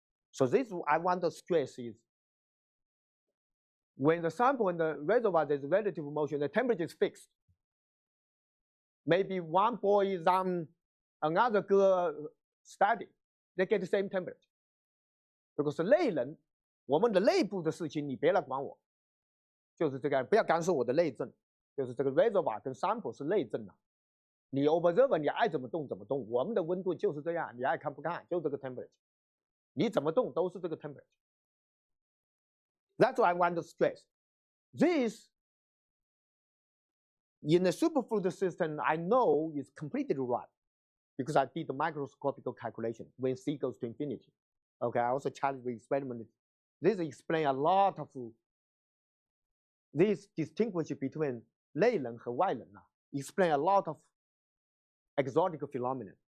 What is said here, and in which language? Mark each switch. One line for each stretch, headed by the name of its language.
English: So this I want to stress is when the sample and the reservoir there's relative motion, the temperature is fixed. Maybe one ball is on another girl static, they get the same temperature.
Chinese: Because 内冷，我们的内部的事情你别来管我，就是这个，不要干涉我的内政，就是这个 reservoir 跟 sample 是内政的。你 observer 你爱怎么动怎么动，我们的温度就是这样，你爱看不看就这个 temperature， 你怎么动都是这个 temperature。
English: That's why I want to stress. This in the superfluid system, I know is completely right because I did the microscopic calculation when C goes to infinity. Okay, I also challenge the experiment. This explains a lot of this distinguish between
Chinese: 内冷和外冷
English: explain a lot of exotic phenomena.